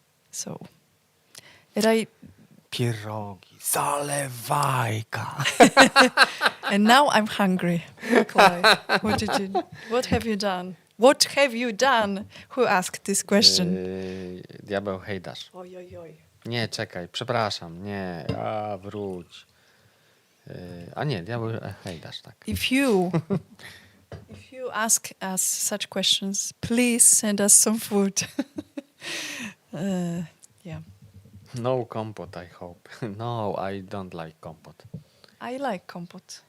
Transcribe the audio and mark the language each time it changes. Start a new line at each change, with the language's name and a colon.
English: So,
Polish: Pierogi, zalewajka.
English: and now I'm hungry. Nikolai, what have you done? What have you done? Who asked this question?
Polish: Diabeł hejdasz. Oj. Nie, czekaj, przepraszam, nie, wróć. A nie, diabeł hejdasz, tak.
English: If you ask us such questions, please send us some food. Yeah. No compot, I hope. No, I don't like compot. I like kompot.